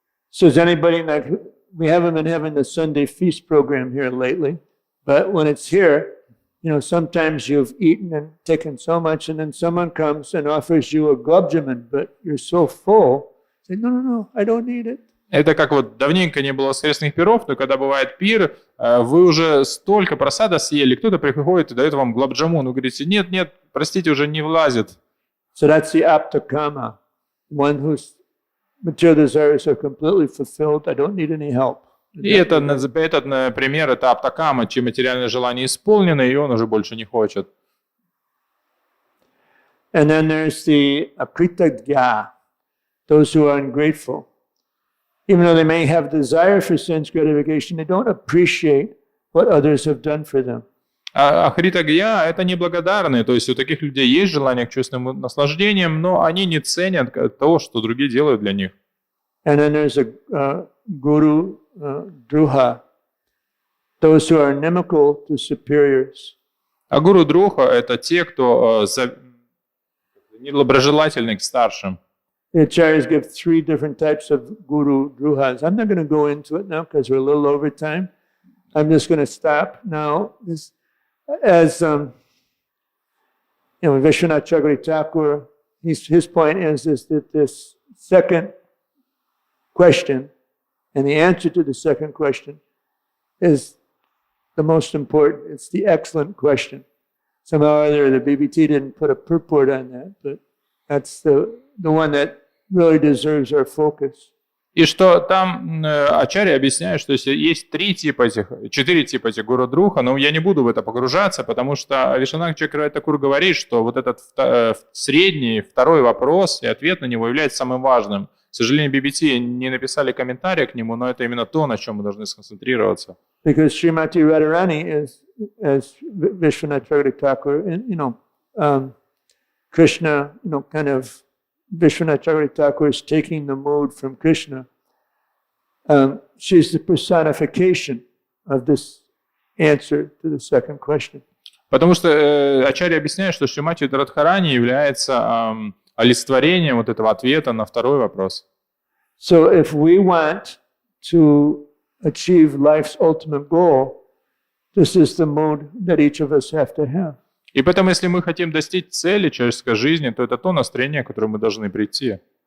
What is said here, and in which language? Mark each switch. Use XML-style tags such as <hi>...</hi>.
<en>So is anybody, like, we haven't been having the Sunday feast program here lately, but when it's here, sometimes you've eaten and taken so much, and then someone comes and offers you a globjaman, but you're so full, say, no, I don't need it.</en> <ru>Это как вот давненько не было воскресных пиров, но когда бывает пир, вы уже столько просада съели, кто-то приходит и дает вам глобджамун, вы говорите, нет, простите, уже не влазит.</ru> <en>So that's the aptakama, one whose material desires are completely fulfilled. I don't need any help.</en> <ru>И этот пример, это аптакама, чьи материальные желания исполнены, и он уже больше не хочет.</ru> <en>And then there's the apritagya, those who are ungrateful. even though they may have desire for sense gratification, they don't appreciate what others have done for them.</en> <ru>А ахритагья – это неблагодарные, то есть у таких людей есть желание к чувственным наслаждениям, но они не ценят того, что другие делают для них.</ru> <en>And then there's a guru druha, those who are inimical to superiors.</en> <ru>А гуру друха – это те, кто недоброжелательны к старшим.</ru> <en>The acharyas give 3 different types of guru druhas. I'm not going to go into it now because we're a little over time. I'm just going to stop now. As Vishwanath Chakravarti Thakur, his point is that this second question and the answer to the second question is the most important. It's the excellent question. Somehow or other, the BBT didn't put a purport on that, but that's the one that really deserves our focus.</en> <ru>И что там Ачарья объясняет, что есть 4 типа этих гуру-друха, но я не буду в это погружаться, потому что Вишванат Чакраварти Тхакур говорит, что вот этот средний, второй вопрос и ответ на него является самым важным. К сожалению, BBT не написали комментария к нему, но это именно то, на чем мы должны сконцентрироваться.</ru> <en>Because Srimati Radharani is, as Vishwanath Chakravarti Thakur, and Krishna, kind of Vishwanath Chakravarti Thakur is taking the mode from Krishna. She's the personification of this answer to the second question.</en> <ru>Потому что Ачарья объясняет, что Шримати Радхарани является олицетворением вот этого ответа на второй вопрос.</ru> <en>So if we want to achieve life's ultimate goal, this is the mode that each of us have to have.</en> <ru>И поэтому, если мы хотим достичь цели человеческой жизни, то это то настроение, к которому мы должны прийти.</ru>